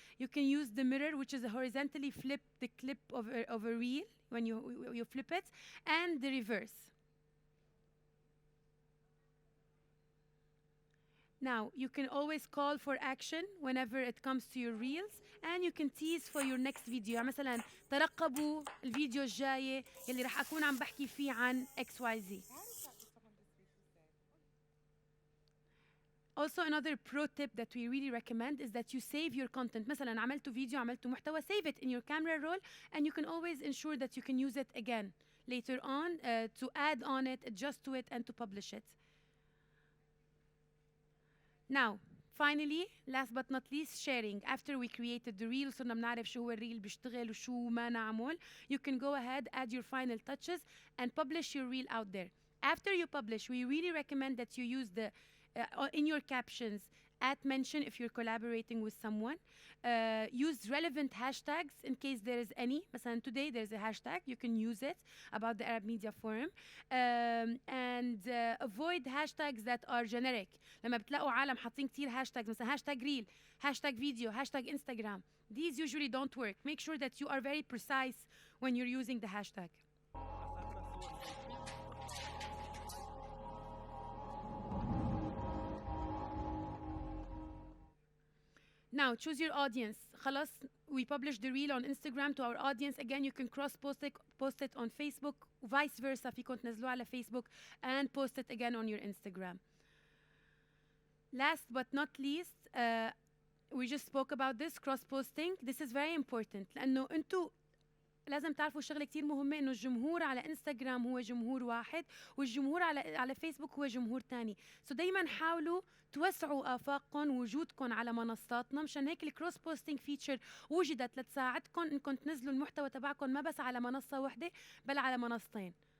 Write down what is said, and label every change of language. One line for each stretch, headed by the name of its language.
English: You can use the mirror, which is a horizontally flip the clip of a reel when you flip it, and the reverse. Now, you can always call for action whenever it comes to your reels, and you can tease for your next video.
Arabic: مثلا ترقبوا الفيديو الجاي يلي رح أكون عم بحكي فيه عن XYZ.
English: Also, another pro tip that we really recommend is that you save your content.
Arabic: مثلا عملتوا فيديو، عملتوا محتوى,
English: save it in your camera roll, and you can always ensure that you can use it again later on to add on it, adjust to it, and to publish it. Now, finally, last but not least, sharing. After we created the reel,
Arabic: صرنا بنعرف شو هو الريل بيشتغل وشو ما نعمل.
English: You can go ahead, add your final touches, and publish your reel out there. After you publish, we really recommend that you use in your captions, @mention if you're collaborating with someone. Use relevant hashtags in case there is any. مثلا today there's a hashtag, you can use it about the Arab Media Forum. And avoid hashtags that are generic.
Arabic: لما بتلاقوا عالم حاطين كتير
English: hashtags مثلا hashtag reel, hashtag video, hashtag Instagram. These usually don't work. Make sure that you are very precise when you're using the hashtag. Now choose your audience. خلاص we publish the reel on Instagram to our audience. Again you can cross post it on Facebook, vice versa
Arabic: فيكم تنزلوه على
English: Facebook and post it again on your Instagram. Last but not least, we just spoke about this cross posting. This is very important
Arabic: لأنه أنتوا لازم تعرفوا شغلة كتير مهمة، إنه الجمهور على انستغرام هو جمهور واحد والجمهور على فيسبوك هو جمهور تاني. سو دايما حاولوا توسعوا آفاقكم ووجودكم على منصاتنا، مشان هيك الكروس بوستينج فيتشر وجدت لتساعدكم إنكم تنزلوا المحتوى تبعكم ما بس على منصة واحدة بل على منصتين.